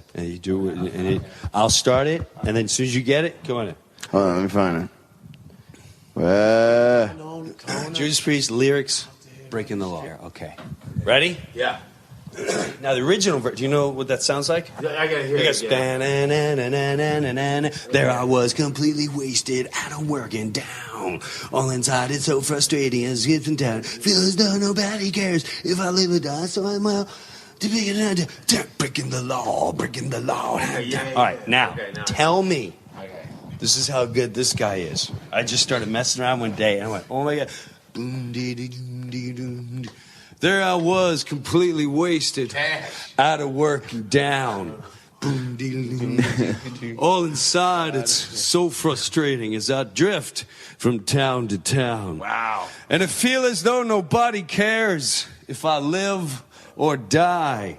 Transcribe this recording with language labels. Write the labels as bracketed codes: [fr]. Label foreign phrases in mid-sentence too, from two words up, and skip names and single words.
[en] And you do it, and I'll start it, and then as soon as you get it, go on it. Hold on, let me find it. Judas Priest lyrics. Breaking the Law. Okay. Ready? Yeah. Now the original version. Do you know what that sounds like? I gotta hear It goes, it. "Ba-na-na-na-na-na-na-na. There I was, completely wasted, out of working down. All inside, it's so frustrating as skips and down. Feel as though nobody cares if I live or die, so I'm out to be breaking the law, breaking the law. yeah, All right, now, okay, now. tell me. Okay. This is how good this guy is. I just started messing around one day, and I went, oh my God. Boom, dee, dee, doom, dee, doom, dee. There I was, completely wasted, out of work and down. Boom, dee, dee, dee. All inside, it's so frustrating as I drift from town to town. Wow. And I feel as though nobody cares if I live or die.